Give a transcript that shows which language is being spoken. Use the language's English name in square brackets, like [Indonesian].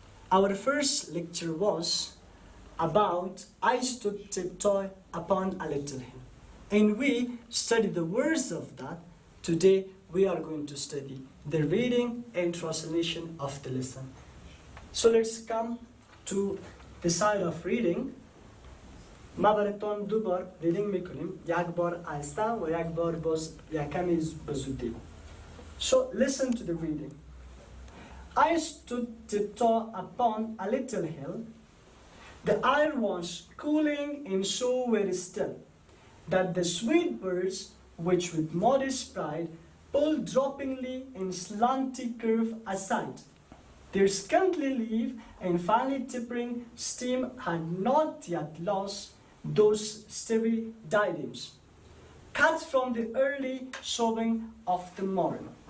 [English] Our first lecture was about I stood tiptoe upon a little hill. And we studied the words of that. Today we are going to study the reading and translation of the lesson. So let's come to the side of reading. [Persian] ما براتون دو بار ریدینگ میکنیم، یک بار آهسته و یک بار باز کمی بزودی. [English] So listen to the reading. I stood tiptoe upon a little hill. The air was cooling and so very still that the sweet birds, which with modest pride pulled droppingly in slanty curve aside, their scanty leaf and finely tippering stem had not yet lost those starry diadems, cut from the early sowing of the morn.